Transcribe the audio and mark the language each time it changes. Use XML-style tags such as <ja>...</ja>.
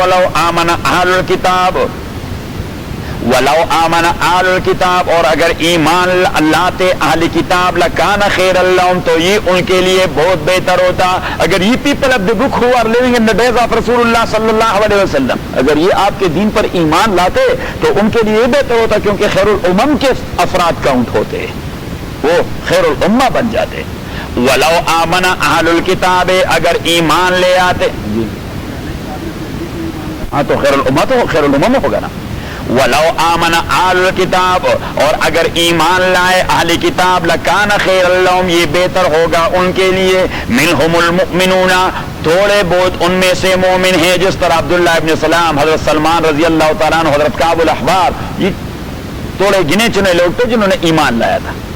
<ar>ولو آمن اہل الکتاب، ولو آمن اہل الکتاب،</ar> <ur>اور اگر ایمان لاتے اہل کتاب،</ur> <ar>لکان خیر لہم،</ar> <ur>تو یہ ان کے لیے بہت بہتر ہوتا. اگر یہ</ur> <en>people of the book who are living in the days of</en> <ur>رسول اللہ صلی اللہ علیہ وسلم، اگر یہ آپ کے دین پر ایمان لاتے تو ان کے لیے بہتر ہوتا، کیونکہ خیر الامم کے افراد کاؤنٹ ہوتے، وہ خیر الامہ بن جاتے.</ur> <ar>ولو آمن اہل الکتاب،</ar> <ur>اگر ایمان لے آتے، ہاں تو خیر الامہ تو خیر الامم ہوگا نا.</ur> <ar>ولو آمن اہل الکتاب،</ar> <ur>اور اگر ایمان لائے اہل کتاب،</ur> <ar>لکان خیر لہم،</ar> <ur>یہ بہتر ہوگا ان کے لیے.</ur> <ar>منہم المؤمنون،</ar> <ur>تھوڑے بہت ان میں سے مومن ہیں، جس طرح عبداللہ ابن سلام، حضرت سلمان رضی اللہ تعالیٰ عنہ، حضرت کعب الاحبار، یہ تھوڑے گنے چنے لوگ تھے جنہوں نے ایمان لایا تھا.</ur>